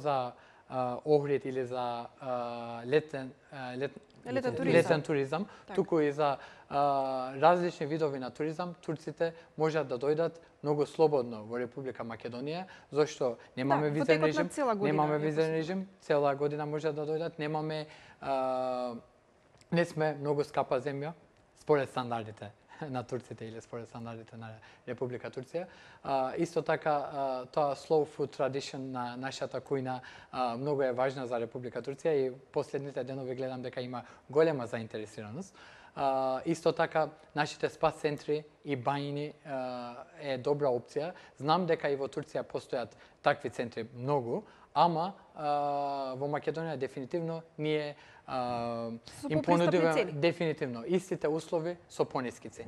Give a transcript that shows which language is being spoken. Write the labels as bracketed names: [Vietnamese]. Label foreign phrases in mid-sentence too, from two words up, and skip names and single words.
[Macedonian] за Охрид или за летен туризам, туку и за различни видови на туризам, турците можат да дојдат многу слободно во Република Македонија, зашто немаме визен режим, цела година можат да дојдат, не сме многу скапа земја според стандардите на турците или според стандардите на Република Турција. Исто така, тоа [English] slow food tradition [Macedonian] на нашата кујна многу е важна за Република Турција и последните денови гледам дека има голема заинтересираност. Исто така, нашите спа центри и бајни е добра опција. Знам дека и во Турција постојат такви центри многу, ама во Македонија дефинитивно ние им понудуваме дефинитивно истите услови со пониски цени.